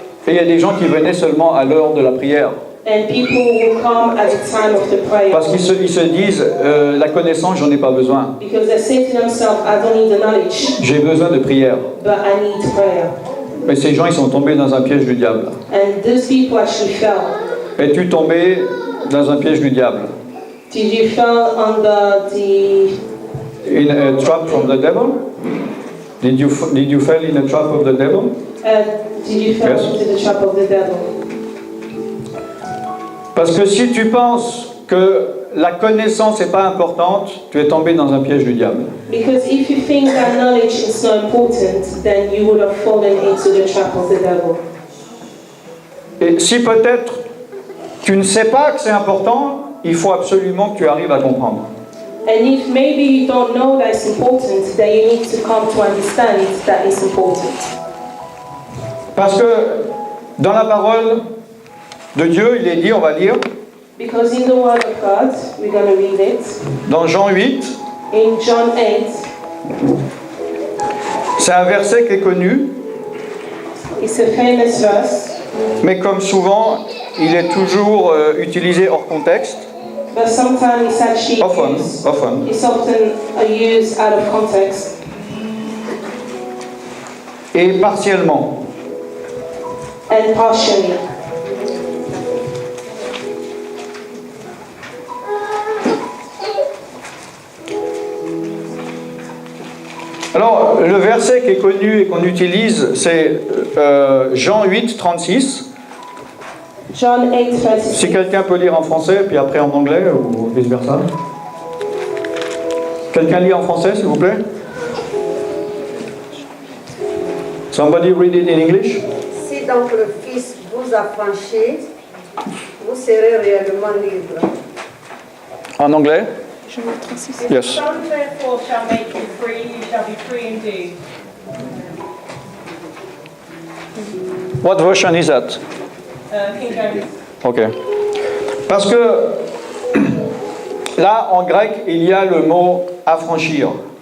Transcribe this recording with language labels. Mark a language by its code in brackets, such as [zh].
[fr] Et il y a des gens qui venaient seulement à l'heure de la prière. [en] And people will come at the time of the prayer. [fr] Parce qu'ils se disent, la connaissance, j'en ai pas besoin. [en] Because they say to themselves, I don't need the knowledge, [fr] J'ai besoin de prière. [en] but I need prayer. [fr] Mais ces gens, ils sont tombés dans un piège du diable. [en] And those people actually fell. [fr] Es-tu tombé dans un piège du diable? [en] Did you fall under the in a trap from the devil? Did you fall in a trap of the devil? Did you fall Yes. into the trap of the devil? [fr] Parce que si tu penses que la connaissance n'est pas importante, tu es tombé dans un piège du diable. [en] Because if you think that knowledge is not important, then you would have fallen into the trap of the devil. [fr] Et si peut-être tu ne sais pas que c'est important, il faut absolument que tu arrives à comprendre. [en] And if maybe you don't know that it's important, then you need to come to understand it, that it's important. [fr] Parce que dans la parole de Dieu, il est dit, on va lire, [en] Because in the Word of God, we're going to read it. [fr] dans Jean 8, [en] In John 8, [fr] c'est un verset qui est connu, [en] it's a famous verse, [fr] mais comme souvent, il est toujours utilisé hors contexte, [en] but sometimes it's actually often. it's often used out of context [fr] Et partiellement. [en] and partially. [fr] Alors, le verset qui est connu et qu'on utilise, c'est Jean 8, 36. [en] John 8, [fr] Si 36. quelqu'un peut lire en français, puis après en anglais, ou vice-versa. Quelqu'un lit en français, s'il vous plaît? [en] Somebody read it in English? [fr] Si donc le Fils vous affranchit, vous serez réellement libre. En anglais? [en] If Yes. the Son therefore shall make you free, you shall be free indeed. What version is that? King James. [fr] Ok. Parce que là, en grec, il y a le mot affranchir.